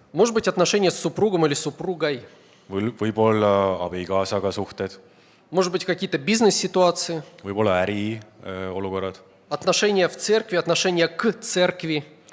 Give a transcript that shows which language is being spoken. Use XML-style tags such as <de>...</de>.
<ru>Может быть, отношения с супругом или супругой.</ru> <et>Võib-olla abikaasaga suhted,</et> <ru>Может быть, какие-то бизнес-ситуации.</ru> <et>võib-olla äri olukorrad,</et> <ru>Отношения в церкви, отношения к церкви.</ru>